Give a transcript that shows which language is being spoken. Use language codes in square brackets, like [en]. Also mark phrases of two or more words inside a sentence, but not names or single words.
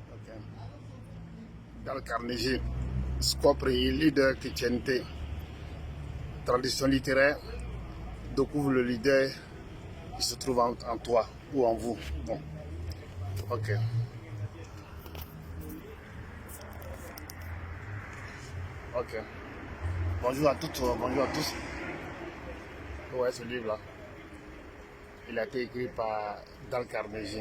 [it] Dal Carnegie, scopri il leader che c'è in te. [fr] Tradition littéraire, découvre le leader qui se trouve en toi ou en vous. Bon, ok. Ok. Bonjour à toutes, bonjour à tous. Ouais, ce livre-là, il a été écrit par Dal Carnegie.